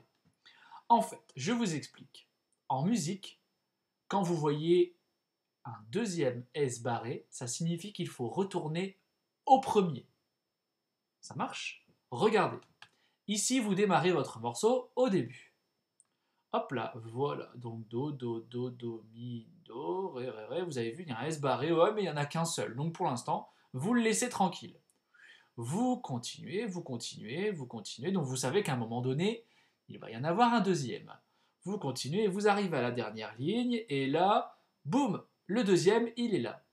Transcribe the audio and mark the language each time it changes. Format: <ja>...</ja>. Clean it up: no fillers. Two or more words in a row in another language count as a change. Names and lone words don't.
<fr>En fait, je vous explique. En musique, quand vous voyez un deuxième S barré, ça signifie qu'il faut retourner au premier. Ça marche? Regardez. Ici, vous démarrez votre morceau au début. Hop là, voilà. Donc do, do, do, do, mi, do, ré, ré, ré. Vous avez vu, il y a un S barré, ouais, mais il n'y en a qu'un seul. Donc pour l'instant, vous le laissez tranquille. Vous continuez, vous continuez, vous continuez. Donc vous savez qu'à un moment donné, il va y en avoir un deuxième. Vous continuez, vous arrivez à la dernière ligne, et là, boum, le deuxième, il est là.</fr>